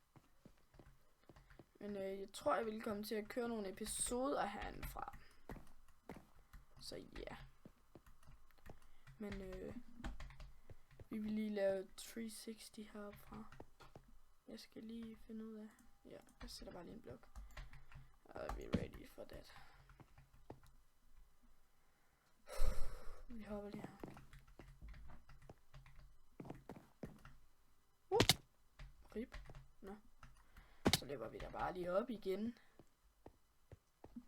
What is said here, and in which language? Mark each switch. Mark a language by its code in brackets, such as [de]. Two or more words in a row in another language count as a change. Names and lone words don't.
[da] Men jeg tror, jeg vil komme til at køre nogle episoder herindefra. Så ja. Men vi vil lige lave 360 heroppe fra. Jeg skal lige finde ud af. Ja, jeg sætter bare lige en blok. Og vi er [en] ready for that. [da] Vi hopper lige her. Rip. Nå. Så løber vi da bare lige op igen.